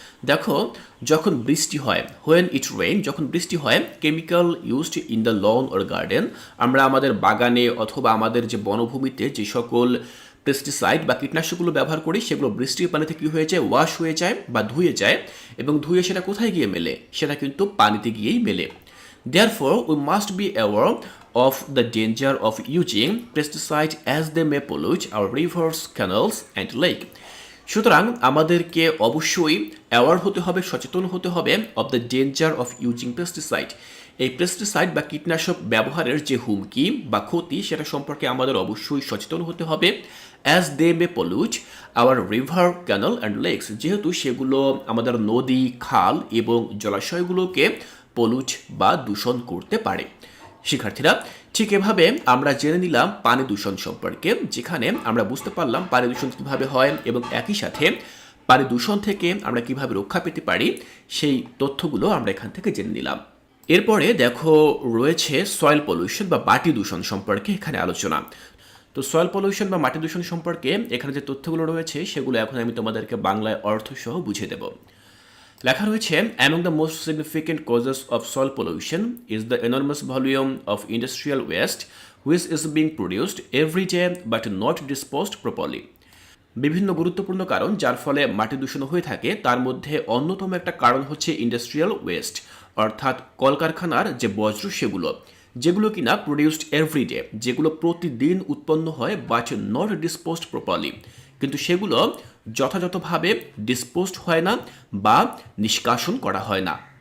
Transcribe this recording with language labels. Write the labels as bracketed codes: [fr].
[bn] দেখো, যখন বৃষ্টি হয়, [en] when it rain, [bn] যখন বৃষ্টি হয়, [en] chemical used in the lawn or garden, [bn] আমরা আমাদের বাগানে অথবা আমাদের যে বনভূমিতে যে সকল পেস্টিসাইড বা কীটনাশকগুলো ব্যবহার করি সেগুলো বৃষ্টির পানিতে কী হয়ে যায়, ওয়াশ হয়ে যায় বা ধুয়ে যায়, এবং ধুয়ে সেটা কোথায় গিয়ে মেলে? সেটা কিন্তু পানিতে গিয়েই মেলে। [en] Therefore, we must be aware of the danger of using pesticides as they may pollute our rivers, canals and lake. [bn] সুতরাং আমাদেরকে অবশ্যই অ্যাওয়ার হতে হবে, সচেতন হতে হবে [en] Of the danger of using pesticide. [bn] এই পেস্টিসাইড বা কীটনাশক ব্যবহারের যে হুমকি বা ক্ষতি সেটা সম্পর্কে আমাদের অবশ্যই সচেতন হতে হবে। [en] as they may pollute our river, canal and lakes, [bn] যেহেতু সেগুলো আমাদের নদী, খাল এবং জলাশয়গুলোকে পলুট বা দূষণ করতে পারে। শিক্ষার্থীরা, ঠিক এভাবে আমরা জেনে নিলাম পানি দূষণ সম্পর্কে, যেখানে আমরা বুঝতে পারলাম পানি দূষণ কীভাবে হয় এবং একই সাথে পানি দূষণ থেকে আমরা কিভাবে রক্ষা পেতে পারি সেই তথ্যগুলো আমরা এখান থেকে জেনে নিলাম। এরপরে দেখো রয়েছে সয়েল পলিউশন বা মাটি দূষণ সম্পর্কে এখানে আলোচনা। তো সয়েল পলিউশন বা মাটি দূষণ সম্পর্কে এখানে যে তথ্যগুলো রয়েছে সেগুলো এখন আমি তোমাদেরকে বাংলায় অর্থসহ বুঝিয়ে দেব। লেখা রয়েছে, [en] among the most significant causes of soil pollution is the enormous volume of industrial waste which is being produced every day but not disposed properly. [bn] বিভিন্ন গুরুত্বপূর্ণ কারণ যার ফলে মাটি দূষণ হয়ে থাকে তার মধ্যে অন্যতম একটা কারণ হচ্ছে ইন্ডাস্ট্রিয়াল ওয়েস্ট, অর্থাৎ কলকারখানার যে বজ্র সেগুলো, যেগুলো কিনা [en] produced every day, [bn] যেগুলো প্রতিদিন উৎপন্ন হয় [en] but not disposed properly, [bn] কিন্তু সেগুলো যথাযথভাবে ডিসপোজড হয় না বা নিষ্কাশন করা হয় না।